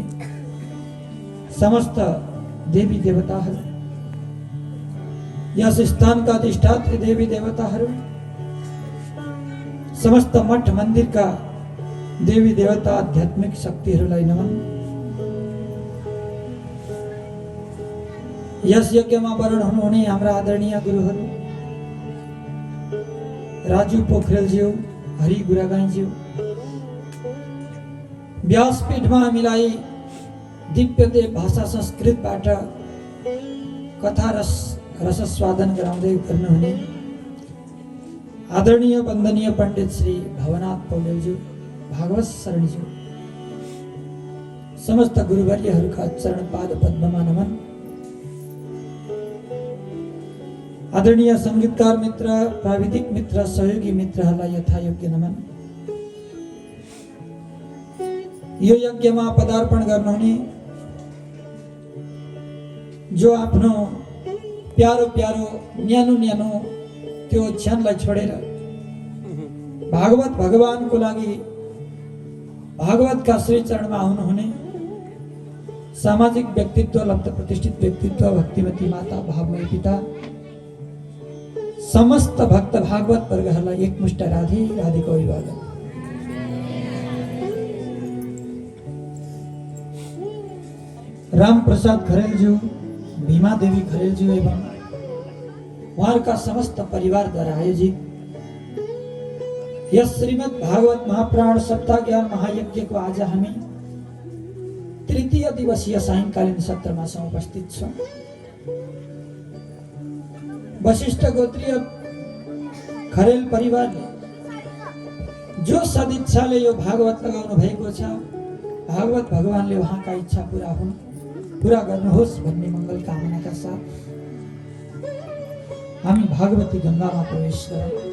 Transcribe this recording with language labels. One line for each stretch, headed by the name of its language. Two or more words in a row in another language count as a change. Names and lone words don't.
Nepali: समस्त देवी देवता हर यस स्थान का अधिष्ठात्री देवी देवता हर समस्त मठ मंदिर का देवी देवता आध्यात्मिक शक्ति हरुलाई नमन। यस यज्ञ में वर्ण हुनुहुने हाम्रा आदरणीय गुरुहरू राजू पोखरेलज्यू हरि गुरागाईज्यू व्यासपीठमा हामीलाई दिव्य देव भाषा संस्कृतबाट कथा रसस्वादन गराउँदै गर्नुहुने आदरणीय वन्दनीय पण्डित श्री भवनाथ पौडेलज्यू भागवत शरणज्यू समस्त गुरुवर्यहरूका चरण पाद पद्ममा नमन। आदरणीय संगीतकार मित्र प्राविधिक मित्र सहयोगी मित्रहरूलाई यथायोग्य नमन। यो यज्ञमा पदार्पण गर्नुहुने जो आफ्नो प्यारो प्यारो न्यानो न्यानो त्यो क्षणलाई छोडेर भागवत भगवानको लागि भागवतका श्री चरणमा आउनुहुने सामाजिक व्यक्तित्व लब्ध प्रतिष्ठित व्यक्तित्व भक्तिमती माता भावमय पिता समस्त भक्त भागवत वर्गहरूलाई एकमुष्ट राधे राधेको अभिवादन। राम प्रसाद खरेलज्यू भीमा देवी खरेलज्यू एवं उहाँहरूका समस्त परिवारद्वारा आयोजित यस श्रीमद् भागवत महापुराण सप्ताह ज्ञान महायज्ञको आज हामी तृतीय दिवसीय सायंकालीन सत्रमा उपस्थित छौं। वशिष्ठ गोत्रीय खरेल परिवारले जो सदिच्छाले यो भागवत लगाउनु भएको छ भागवत भगवानले उहाँका इच्छा पूरा हुन् पूरा गर्नुहोस् भन्ने मङ्गल कामनाका साथ हामी भागवती गङ्गामा प्रवेश गरौँ।